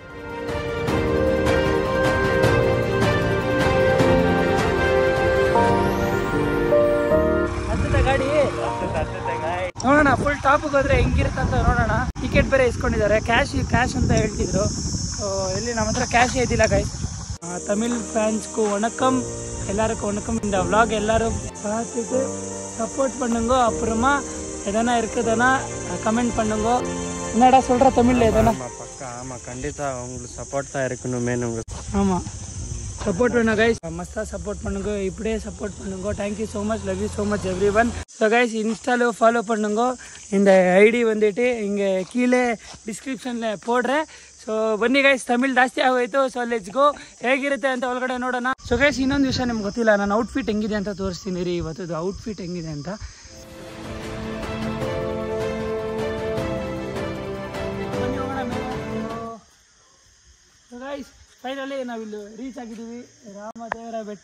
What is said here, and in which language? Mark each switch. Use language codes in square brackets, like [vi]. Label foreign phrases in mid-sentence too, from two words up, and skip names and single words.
[kn] ಗಾಡಿ ನೋಡೋಣ, ಫುಲ್ ಟಾಪಿಗೆ ಹೋದ್ರೆ ಹೆಂಗಿರುತ್ತಂತ ನೋಡೋಣ. ಟಿಕೆಟ್ ಬೇರೆ ಇಸ್ಕೊಂಡಿದ್ದಾರೆ, ಕ್ಯಾಶ್ ಅಂತ ಹೇಳ್ತಿದ್ರು. ಎಲ್ಲಿ ನಮ್ಮ ಹತ್ರ ಕ್ಯಾಶ್ ಇದ್ದಿಲ್ಲ ಗೈಸ್. ತಮಿಳ್ ಫ್ಯಾನ್ಸ್ಗೂ ವಣಕಂ, [ta] எல்லாருக்கும் வணக்கம். இந்த விளாக் எல்லாரும் பார்த்துட்டு சப்போர்ட் பண்ணுங்க. அப்புறமா எதனா இருக்குதுன்னா கமெண்ட் பண்ணுங்க. என்னடா சொல்ற தமிழ்ல எதனா? பக்கா ஆமா, கண்டிப்பா உங்களுக்கு சப்போர்ட் தான் இருக்கணும் மெயின். உங்களுக்கு ஆமா, சப்போர்ட் பண்ணுங்க கைஸ், மஸ்தா சப்போர்ட் பண்ணுங்க, இப்படியே சப்போர்ட் பண்ணுங்க. [en] thank you so much, love you so much every one. so guys [ta] இன்ஸ்டால ஃபாலோ பண்ணுங்க. இந்த ஐடி வந்துட்டு இங்கே கீழே டிಸ್ಕ್ರಿಪ್ಷನ್ಲೆ போடுறேன். [kn] ಸೊ ಬನ್ನಿ ಗೈಸ್, ತಮಿಳ್ ಜಾಸ್ತಿ ಆಗೋಯ್ತು. [en] so let's go. [kn] ಹೇಗಿರುತ್ತೆ ಅಂತ ಒಳಗಡೆ ನೋಡೋಣ. [en] so guys [kn] ಇನ್ನೊಂದು ವಿಷಯ ನಿಮ್ಗೆ ಗೊತ್ತಿಲ್ಲ, ನಾನು ಔಟ್ಫಿಟ್ ಹೆಂಗಿದೆ ಅಂತ ತೋರಿಸ್ತೀನಿ ರೀ ಇವತ್ತು. ಔಟ್ಫಿಟ್ ಹೆಂಗಿದೆ ಅಂತ ಗೈಸ್, ಫೈನಲಿ ನಾವಿಲ್ಲಿ ರೀಚ್ ಆಗಿದ್ದೀವಿ, ರಾಮದೇವರ ಬೆಟ್ಟ.